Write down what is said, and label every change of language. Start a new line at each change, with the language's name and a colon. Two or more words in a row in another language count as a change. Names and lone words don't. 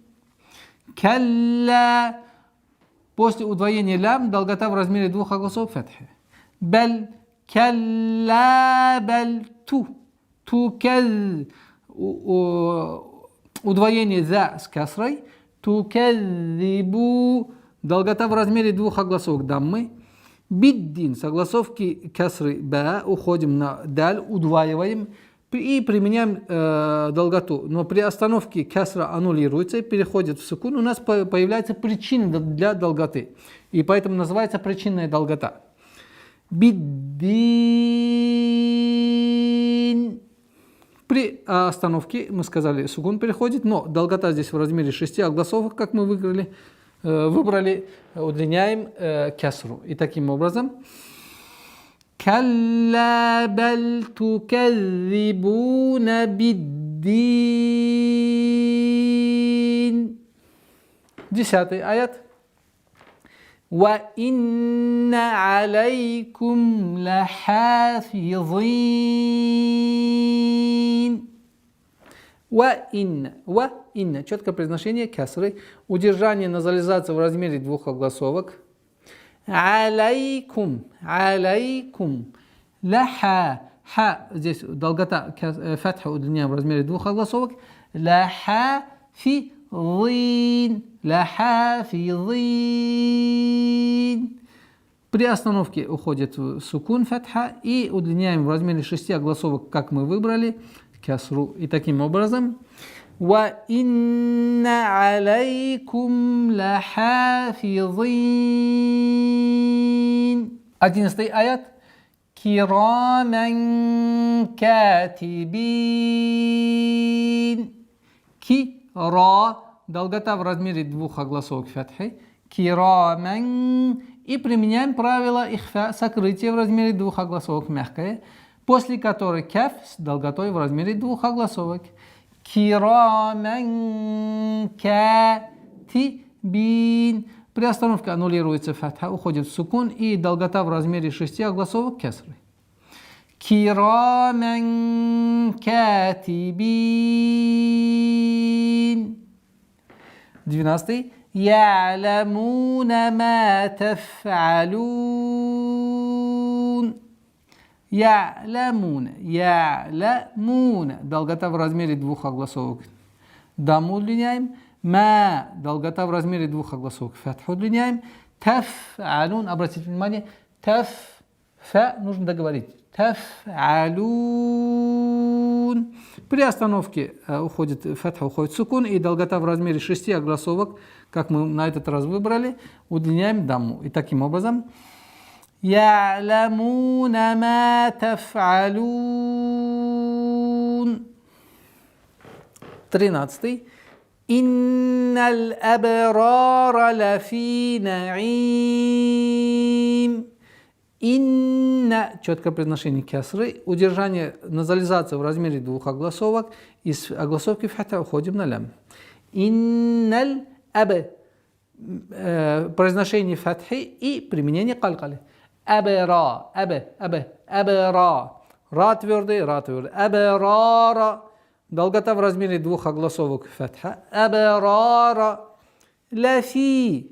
Arabic: Калла.
Russian: После удвоения лям долгота в размере 2 огласовок фатхи.
Arabic: بل. كلا بل تكذ.
Russian: Удвоение за с касрой.
Arabic: Туказзибу.
Russian: долгота в размере двух огласовок даммы. Биддин, с огласовки касры ба уходим на даль, удваиваем и применяем долготу. Но при остановке касра аннулируется и переходит в сукун. У нас появляется причина для долготы. И поэтому называется причинная долгота.
Arabic: Биддин.
Russian: При остановке, мы сказали, сукун переходит, но долгота здесь в размере 6 огласовок, как мы выбрали, удлиняем касру. И таким образом
Arabic: كلا بل تكذبون بالدين. 10 аят. وإن عليكم لحافظين. وإن.
Russian: Четкое произношение касры. Удержание назализации в размере двух огласовок.
Arabic: Алейкум. Ха.
Russian: Здесь долгота фатха удлиняем в размере двух огласовок.
Arabic: Лахафизин.
Russian: При остановке уходит в сукун фатха и удлиняем в размере 6 огласовок, как мы выбрали, касру. И таким образом
Arabic: وَإِنَّ عَلَيْكُمْ لَحَافِظِينَ. 11 аят. كِرَامًا كَاتِبِينَ. Кира.
Russian: Долгота в размере двух огласовок фатхи.
Arabic: Кираман.
Russian: И применяем правило ихфа, сокрытие в размере двух огласовок мягкое, после которой каф с долготой в размере двух огласовок.
Arabic: كراما كاتبين.
Russian: При остановке аннулируется фатха, уходит в сукун и долгота в размере 6 огласовок кесры.
Arabic: كراما كاتبين. 12. يعلمون ما تفعلون. Я'ламуна.
Russian: Долгота в размере двух огласовок. Даму удлиняем. Ма. Долгота в размере двух огласовок. Фатху удлиняем. Таф'алун. Обратите внимание. Фа нужно договорить. Таф'алун. При остановке фатха уходит сукун и долгота в размере 6 огласовок, как мы на этот раз выбрали, удлиняем дамму. И таким образом
Arabic: يعلمون ما تفعلون. 13. إن الأبرار لفي نعيم. Инна.
Russian: Четкое произношение кясры. Удержание назализации в размере двух огласовок. Из огласовки фатха уходим на лям.
Arabic: إن الأب.
Russian: Произношение фатхи и применение калькали. Абра. Ра твердый.
Arabic: Абрара.
Russian: Долгота в размере двух огласовок фатха.
Arabic: الأبرار. لفي.